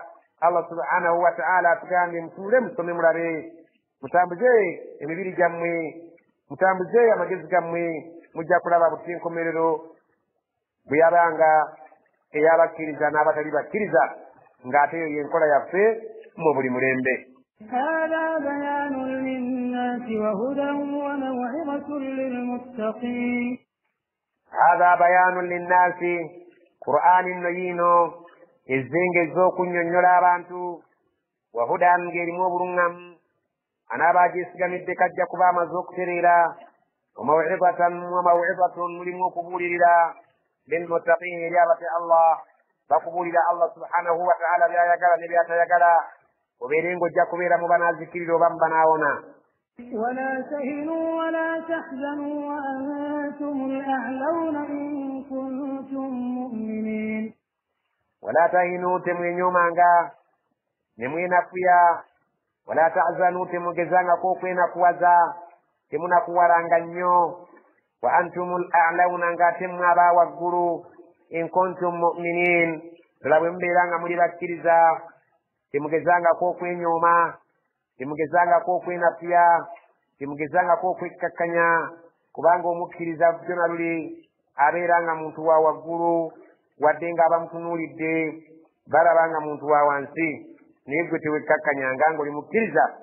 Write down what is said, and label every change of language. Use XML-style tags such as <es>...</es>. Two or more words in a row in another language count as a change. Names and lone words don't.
<lg>Allah</lg> <ar>سبحانه وتعالى</ar> <lg>atugambye mutunule musome mulabe mutambuze emibiri gyammwe mutambuze amagezi gammwe mujja kulaba buti enkomerero bwe yabanga ey'abakkiriza n'abatali bakkiriza ng'ate eyo yenkola yaffe mu buli mulembe.</lg> <ar>هذا بيان للناس وهدى وموعظة للمتقين. هذا بيان للناس قرآن</ar> <lg>نيينو ezzenge ez'okunnyonnyola abantu wahudan ng'erimu obulungamu anaabagyeesigamidde kajja kuba amaze okutereera wamawizatun mulimu okubuulirira lilmuttaqin eri abatya Allah bakubuulira Allah</lg> <ar>سبحانه وتعالى</ar> <lg>byayagala ne byatayagala obeere ng'ojja kubeera mu banaazikirira oba mu banaawona.</lg> <ar>ولا تهنوا ولا تحزنوا وأنتم الأعلون إن كنتم مؤمنين. ولا تهنوا</ar> <lg>temwenyomanga ne mwenafuya</lg> <ar>ولا تحزنوا</ar> <lg>temugezangako okwenakuwaza temunakuwalanga nnyo</lg> <ar>وأنتم</ar> <lg>a'launa ng'ate mmwe aba waggulu</lg> <ar>إن كنتم مؤمنين</ar> <lg>ddala bwe mubeera nga muli bakkiriza temugezangako okwenyooma temugezangako okwenafuya temugezangako okwekkakkanya kubanga omukkiriza byona luli abeera nga muntu wa waggulu wadde nga abamutunuulidde balaba nga muntu wa wansi naye gwe tewekkakkanyanga ng'oli mukkiriza.</lg>